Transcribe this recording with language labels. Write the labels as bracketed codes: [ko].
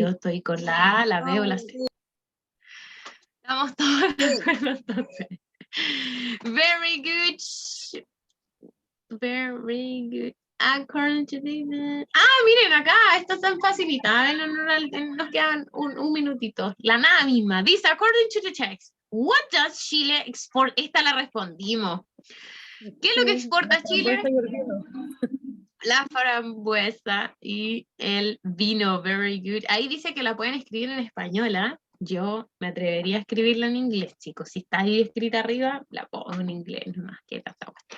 [es] yo estoy con la A, la B o la C. Estamos todos de acuerdo entonces. [en] Very good. Very good. According to the... [es] miren acá, esto es tan facilitado. Nos quedan un minutito. La nada misma. Dice, [en] according to the text, what does Chile export? [es] Esta la respondimos. ¿Qué es lo que exporta Chile? La frambuesa y el vino. [en] Very good. [es] Ahí dice que la pueden escribir en español, ¿ah? Yo me atrevería a escribirla en inglés, chicos. Si está ahí escrita arriba, la pongo en inglés nomás. ¿Qué pasa?